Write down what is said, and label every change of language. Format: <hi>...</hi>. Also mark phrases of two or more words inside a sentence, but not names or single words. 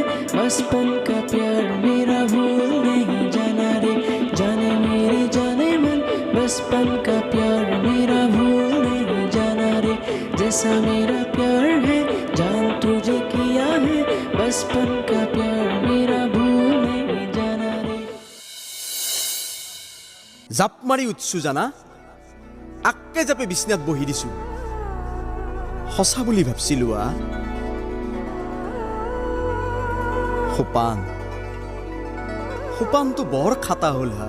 <hi>बचपन का प्यार मेरा भूल नहीं जाना रे, जाने मेरे जाने मन। बचपन का प्यार मेरा भूल नहीं जाना रे, जैसा मेरा प्यार है जान तुझे किया है। बचपन का प्यार मेरा भूल नहीं जाना रे।</hi> <as>জাপ মাৰি উঠছো জানা, আক্কে জাপে বিছনাত বহি দিছো। সঁচা বুলি ভাবছিলো সোপানটো বৰ খাটা হ'ল হা।</as>